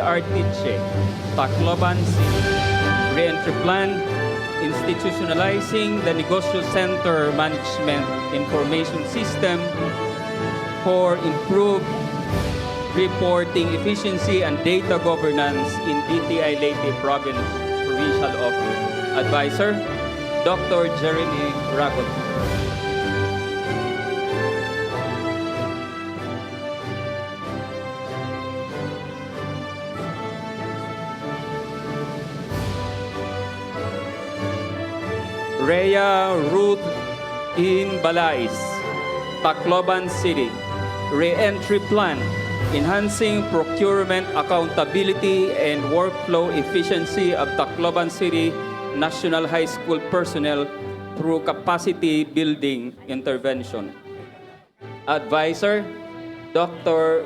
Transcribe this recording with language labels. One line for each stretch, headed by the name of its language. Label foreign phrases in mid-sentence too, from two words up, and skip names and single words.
English: Artiche, Tacloban City. Re-entry Plan, Institutionalizing the Negosyo Center Management Information System for improved reporting efficiency and data governance in DTI Leyte Province Provincial Office. Advisor, Dr. Jeremy Ragot. Rhea Ruth in Balais, Tacloban City. Re-entry Plan, Enhancing Procurement Accountability and Workflow Efficiency of Tacloban City National High School personnel through capacity building intervention. Advisor, Dr.